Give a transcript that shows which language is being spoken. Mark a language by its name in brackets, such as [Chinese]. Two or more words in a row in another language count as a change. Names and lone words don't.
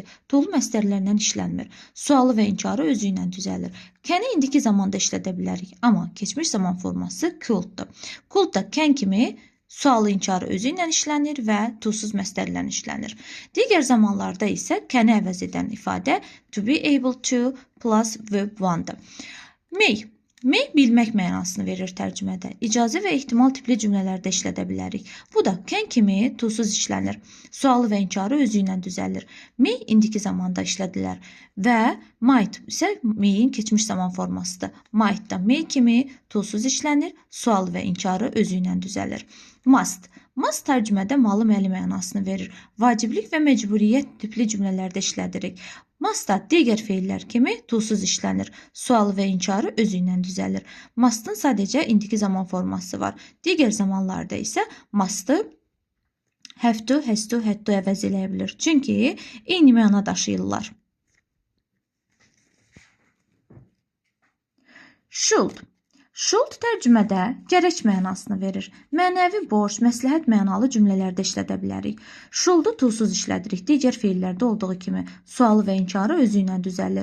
[Azerbaijani] To-lu məstərlərlə işlənmir. Sualı və inkarı özü ilə düzəlir. Can-i indiki zamanda işlədə bilərik, amma keçmiş zaman forması coulddur. Could da can kimi sualı inkarı özü ilə işlənir və to-suz məstərlərlə işlənir. Digər zamanlarda isə can-i əvəz edən ifadə [English] to be able to plus verb one- [Azerbaijani] dır. May bilmək mənasını verir tərcümədə. İcazə və ehtimal tipli cümlələrdə işlədə bilərik. Bu da can kimi to-suz işlənir. Sualı və inkarı özü ilə düzəlir. May indiki zamanda işlədilər və might isə may'in keçmiş zaman formasıdır. Might da may kimi to-suz işlənir. Sualı və inkarı özü ilə düzəlir. Must tərcümədə malı-məli mənasını verir. Vaciblik və məcburiyyət tipli cümlələrdə işlədirik. Must da digər feillər kimi to-suz işlənir. Sualı və inkarı özü ilə düzəlir. Must'ın sadəcə indiki zaman forması var. Digər zamanlarda isə must'ı [English] have to, has to, had to [Azerbaijani] əvəz eləyə bilir. Çünki eyni məna daşıyırlar. Should tərcümədə gərək mənasını verir. Mənəvi borc, məsləhət mənalı cümlələrdə işlədə bilərik. Should'u to-suz işlədirik. Digər feillərdə olduğu kimi sualı və inkarı özü ilə düzəlir.